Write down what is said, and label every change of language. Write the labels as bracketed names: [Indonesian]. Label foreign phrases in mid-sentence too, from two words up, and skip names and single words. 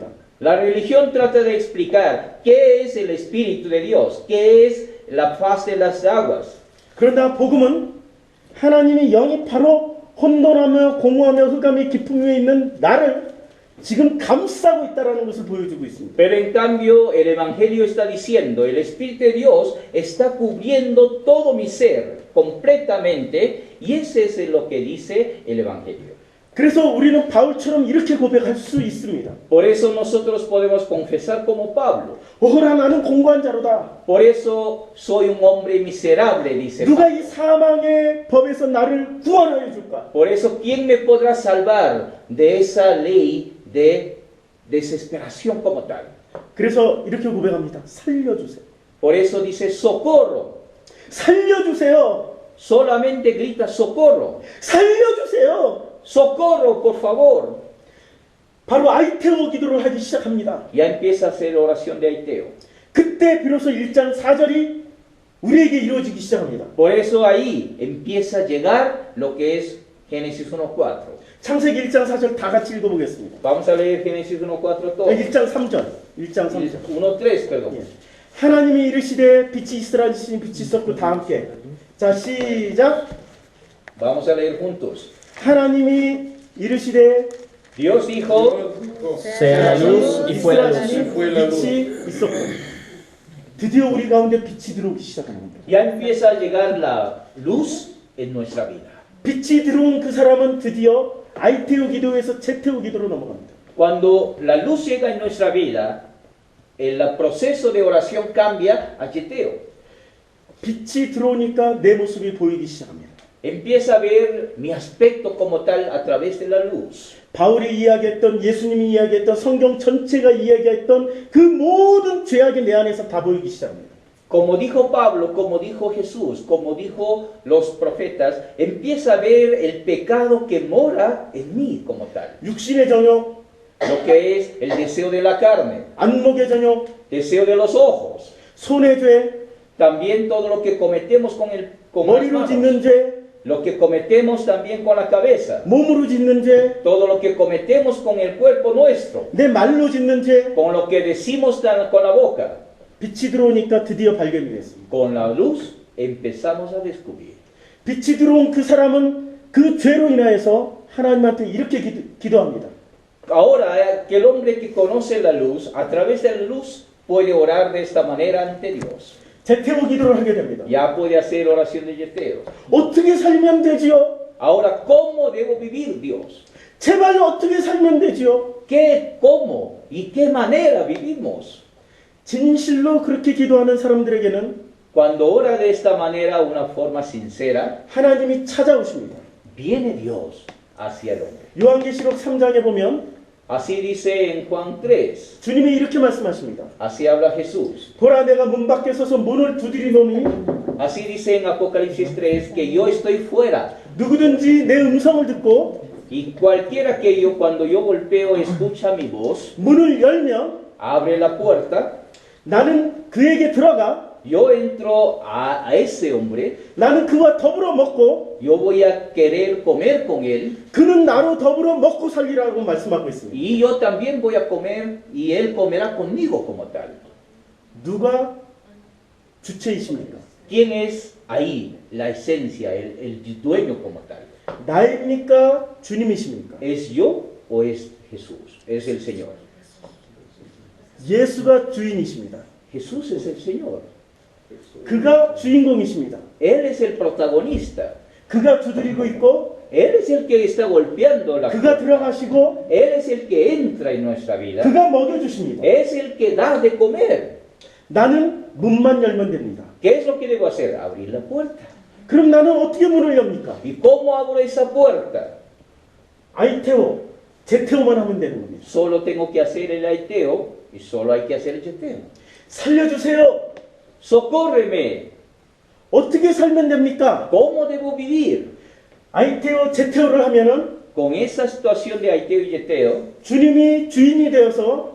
[Spanish] La religión trata de explicar qué es el Espíritu de Dios, qué es la faz de las aguas. [Korean] 그러나 복음은 하나님의 영이 바로 혼돈하며 공허하며 흑암의 깊음 위에 있는 나를 지금 감싸고 있다는 것을 보여주고 있습니다. [Spanish] Pero en cambio el Evangelio está diciendo, el Espíritu de Dios está cubriendo todo mi ser completamente y ese es lo que dice el Evangelio. [Korean] 그래서 우리는 바울처럼 이렇게 고백할 수 있습니다. [Spanish] Por eso nosotros podemos confesar como Pablo. [Korean] 오호라 나는 공고한 자로다. [Spanish] Por eso soy un hombre miserable, dice [Korean] 누가 [Spanish] Pablo. [Korean] 이 사망의 법에서 나를 구원하여 줄까? [Spanish] Por eso, ¿quién me podrá salvar de esa ley de desesperación como tal? [Korean] 그래서 이렇게 고백합니다. 살려주세요. [Spanish] Por eso dice socorro. [Korean] 살려주세요. [Spanish] Solamente grita socorro. [Korean] 살려주세요. [Spanish] Socorro, por favor. [Korean] 바로 아이테오 기도를 하기 시작합니다. [Spanish] Ya empieza a hacer oración de aiteo. [Korean] 그때 비로소 1장 4절이 우리에게 이루어지기 시작합니다. [Spanish] Por eso ahí empieza a llegar lo que es Génesis 1:4. [Korean] 창세기 1장 4절 다 같이 읽어보겠습니다. [Spanish] Vamos a leer Génesis 1:4 todo. [Korean] 1장 3절. 1장 3절. [Spanish] 1:3, perdón. [Korean] 예. 하나님이 이르시되 빛이 있으라 하시니 빛이 있었고 다 함께. 자 시작. [Spanish] Vamos a leer juntos. [Korean] 하나님이 이르시되 [Spanish] Dios dijo, Dios dijo, sea la luz y fue la luz. [Korean] 있으라시니 [Spanish] fue la luz. [Korean] 빛이 있었고 드디어 우리 가운데 빛이 들어오기 시작하는 겁니다. [Spanish] ya empieza a llegar la luz en nuestra vida. [Korean] 빛이 들어온 그 사람은 드디어 아이테오 기도에서 제테오 기도로 넘어갑니다. [Spanish] Cuando la luz llega en nuestra vida, el proceso de oración cambia a Yeteo. [Korean] 빛이 들어오니까 내 모습이 보이기 시작합니다. [Spanish] Empieza a ver mi aspecto como tal a través de la luz. [Korean] 바울이 이야기했던 예수님이 이야기했던 성경 전체가 이야기했던 그 모든 죄악이 내 안에서 다 보이기 시작합니다. [Spanish] Como dijo Pablo, como dijo Jesús, como dijo los profetas, empieza a ver el pecado que mora en mí como tal. [Korean] 육신의 정욕, [Spanish] Lo que es el deseo de la carne, [Korean] 안목의 정욕, [Spanish] deseo de los ojos, [Korean] 손의 죄, [Spanish] también todo lo que cometemos con las [Korean] 머리로 [Spanish] manos, [Korean] 짓는 죄, [Spanish] lo que cometemos también con la cabeza, [Korean] 몸으로 짓는 죄, [Spanish] todo lo que cometemos con el cuerpo nuestro, [Korean] 내 말로 짓는 죄. [Spanish] con lo que decimos con la boca. [Korean] 빛이 들어오니까 드디어 발견이 됐습니다. [Spanish] Con la luz empezamos a descubrir. [Korean] 빛이 들어온 그 사람은 그 죄로 인하여서 하나님한테 이렇게 기도합니다. [Spanish] Ahora, que el hombre que conoce la luz, a través de la luz, puede orar de esta manera ante Dios. [Korean] 제테오 기도를 하게 됩니다. [Spanish] Ya puede hacer oración de yeteo. [Korean] 어떻게 살면 되지요? [Spanish] Ahora, ¿cómo debo vivir, Dios? [Korean] 제발 어떻게 살면 되지요? [Spanish] ¿Qué, cómo y qué manera vivimos? [Korean] 진실로 그렇게 기도하는 사람들에게는 [Spanish] Cuando ora de esta manera, una forma sincera, [Korean] 하나님이 찾아오십니다. [Spanish] viene Dios hacia el hombre. [Korean] 요한계시록 3장에 보면 [Spanish] Así dice en Juan 3, [Korean] 주님이 이렇게 말씀하십니다. [Spanish] así habla Jesús. [Korean] 보라 내가 문 밖에 서서 문을 두드리노니 [Spanish] Así dice en Apocalipsis 3 que yo estoy fuera [Korean] 누구든지 내 음성을 듣고 [Spanish] y cualquiera que yo cuando yo golpeo escucha mi voz, [Korean] 문을 열면 [Spanish] abre la puerta, [Korean] 나는 그에게 들어가 [Spanish] yo entro a ese hombre, [Korean] 나는 그와 더불어 먹고 [Spanish] yo voy a querer comer con él [Korean] 그는 나로 더불어 먹고 살리라고 말씀하고 있습니다. [Spanish] y yo también voy a comer y él comerá conmigo como tal. [Korean] 누가 주체이십니까? [Spanish] ¿Quién es ahí la esencia, el dueño como tal? [Korean] 나입니까? 주님이십니까? [Spanish] ¿Es yo o es Jesús? Es el Señor. [Korean] 예수가 주인이십니다. [Spanish] Jesús es el Señor. [Korean] 그가 주인공이십니다. [Spanish] Él es el protagonista. [Korean] 그가 두드리고 있고 [Spanish] Él es el que está golpeando la [Korean] 그가 [Spanish] puerta. [Korean] 들어가시고 [Spanish] Él es el que entra en nuestra vida. [Korean] 그가 먹여주십니다. [Spanish] Es el que da de comer. [Korean] 나는 문만 열면 됩니다. [Spanish] ¿Qué es lo que debo hacer? Abrir la puerta. [Korean] 그럼 나는 어떻게 문을 엽니까? [Spanish] ¿Y cómo abro esa puerta? [Korean] 아이테오, 제테오만 하면 되는 겁니다. [Spanish] Solo tengo que hacer el aiteo y solo hay que hacer el yeteo. [Korean] 살려주세요. [Spanish] Socórreme. [Korean] 어떻게 살면 됩니까? [Spanish] ¿Cómo debo vivir? [Korean] 아이테오, 제테오를 하면은 [Spanish] Con esa situación de aiteo y yeteo, [Korean] 주님이 주인이 되어서